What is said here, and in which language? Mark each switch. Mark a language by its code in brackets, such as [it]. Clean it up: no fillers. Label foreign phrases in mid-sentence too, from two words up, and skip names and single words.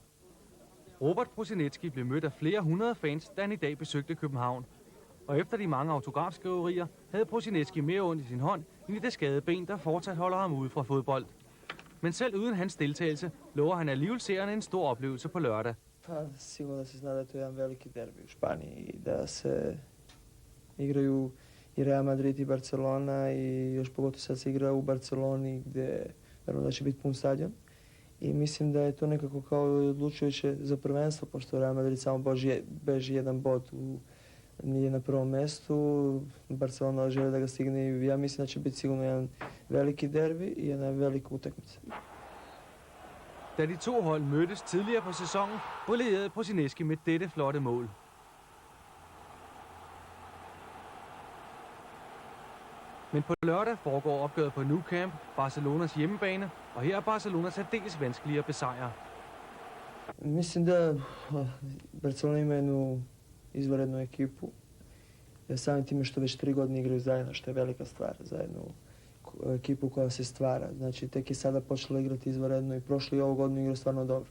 [da] Robert Prosinecki blev mødt af flere hundrede fans, da han i dag besøgte København. Og efter de mange autografskriverier havde Prosinecki mere ondt i sin hånd end i det skadede ben, der fortsat holder ham ude fra fodbold. Men selv uden hans deltagelse lover han alligevel seerne en stor oplevelse på lørdag. [hr] Sigurno se zna da to je jedan veliki derbi u Španiji i da se igraju i Real Madrid i Barcelona i još pogotovo sad se igra u Barceloni gdje naravno da će biti pun stadion. [sr] I mislim da je to nekako kao odlučujuće za prvenstvo, pošto Real Madrid samo beži jedan bod, nije na prvom mestu, Barcelona želi da ga stigne i ja mislim da će biti sigurno jedan veliki derbi i jedna velika utakmica. [da] Da de to hold mødtes tidligere på sæsonen, brillerede Prosinecki med dette flotte mål. Men på lørdag foregår opgøret på Nou Camp, Barcelonas hjemmebane, og her er Barcelona særdeles vanskelige at besejre. [hr] Mislim da Barcelona ima jednu izvanrednu ekipu. Samim time što već 3 godine igraju zajedno, što je velika stvar za jednu ekipu koja se stvara. Znači, tek je sada počela igrati izvanredno i prošli i ovu godinu igraju stvarno dobro.